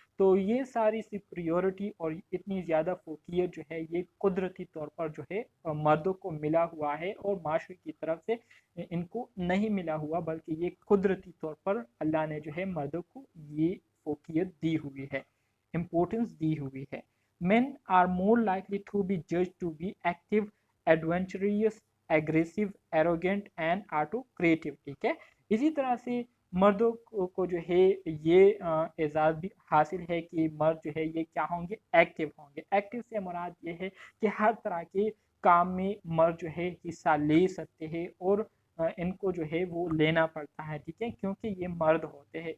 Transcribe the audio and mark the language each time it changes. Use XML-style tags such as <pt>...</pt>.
<hi>तो ये सारी सुपीरियोरिटी और इतनी ज़्यादा फोकियत जो है ये कुदरती तौर पर जो है मर्दों को मिला हुआ है और माशरे की तरफ से इनको नहीं मिला हुआ, बल्कि ये कुदरती तौर पर अल्लाह ने जो है मर्दों को ये फोकियत दी हुई है, इम्पोर्टेंस दी हुई है।</hi> <en>Men are more likely to be judged to be active, adventurous, aggressive, arrogant and autocrative।</en> <hi>ठीक है, इसी तरह से मर्दों को जो है ये एजाज़ भी हासिल है कि मर्द जो है ये क्या होंगे, एक्टिव होंगे। एक्टिव से मुराद ये है कि हर तरह के काम में मर्द जो है हिस्सा ले सकते हैं और इनको जो है वो लेना पड़ता है, ठीक है, क्योंकि ये मर्द होते हैं।</hi>